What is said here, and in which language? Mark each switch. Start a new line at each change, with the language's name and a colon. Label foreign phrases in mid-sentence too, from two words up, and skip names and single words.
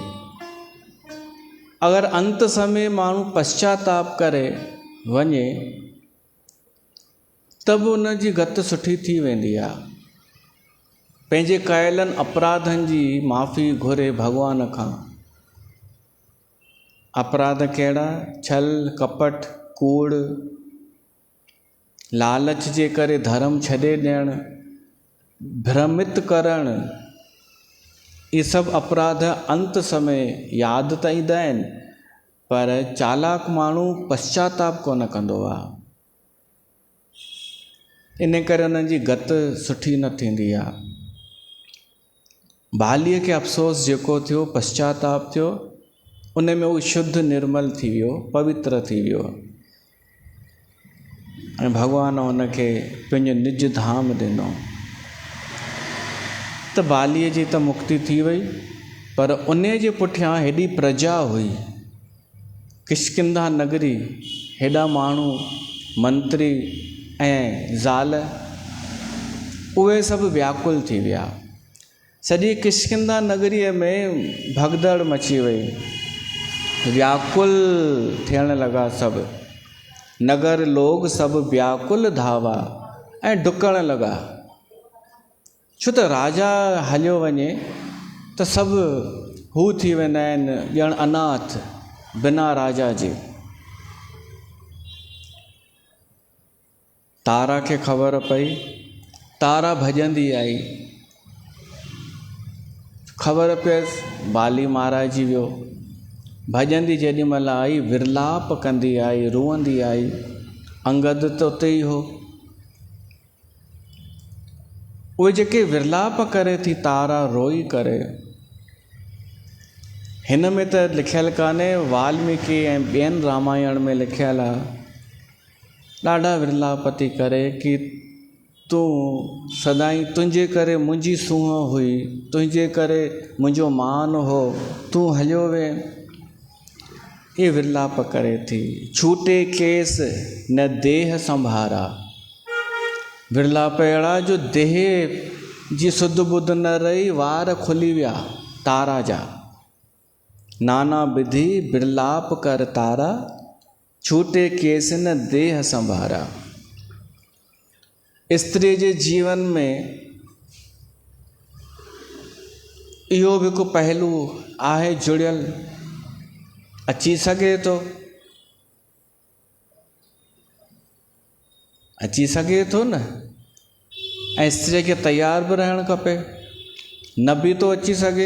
Sindhi: अगरि अंत समय माण्हू पश्चाताप करे वञे त बि उनजी गत सुठी थी वेंदी आहे। पंहिंजे कयलनि अपराधनि जी माफ़ी घुरे भॻवान खां। अपराध कहिड़ा? छल, कपट, कूड़, लालच जे करे धर्म छॾे ॾियणु, भ्रमित करणु, इहे सभु अपराध अंत समय यादि त ईंदा आहिनि, पर चालाक माण्हू पश्चाताप कोन कंदो आहे। इन करे उन्हनि जी गत सुठी न थींदी आहे। बालीअ खे अफ़सोस जेको थियो, पश्चाताप थियो, उन में उहो शुद्ध निर्मल थी वियो, पवित्र थी वियो, ऐं भॻवानु हुनखे पंहिंजो निज धाम ॾिनो। त बालीअ जी त मुक्ति थी वई, पर उन जे पुठियां हेॾी प्रजा हुई, किष्किंधा नगरी, हेॾा माण्हू, मंत्री ऐं ज़ाल, उहे सभु व्याकुल थी विया। सॼी किष्किंधा नगरीअ में भगदड़ मची वई, व्याकुल थियण लॻा सभु। नगर लोग सभु व्याकुल धावा ऐं डुकण लॻा, छो त राजा हलियो वञे त सभु हू थी वेंदा आहिनि, ॼण अनाथ बिना राजा जे। तारा खे ख़बर पई, तारा भॼंदी आई, ख़बर पियसि बाली महाराजी वियो। भॼंदी जेॾी महिल आई, विरलाप कंदी आई, रुअंदी आई। अंगद त उते ई हो। उहे जेके विरलाप करे थी तारा रोई करे, हिन में त लिखियलु कान्हे, वाल्मीकि ऐं ॿियनि रामायण में लिखियलु आहे, ॾाढा विरलाप थी करे कि तूं सदाईं, तुंहिंजे करे मुंहिंजी सूंहं हुई, तुंहिंजे करे मुंहिंजो मान हो, तूं हलियो वे। ये विरलाप करे थी।
Awadhi: छूटे केस न देह संभारा,
Sindhi: विरलाप अहिड़ा जो देह जी सुध बुध न रही, वार खुली विया तारा जा।
Awadhi: नाना विधि बिरलाप कर तारा, छूटे केस न देह संभारा।
Sindhi: स्त्री जे जीवन में इहो बि हिकु पहलू आहे जुड़ियल, अची सघे थो, अची सघे थो न। ऐं स्त्री खे तयार बि रहणु खपे, न बि थो अची सघे।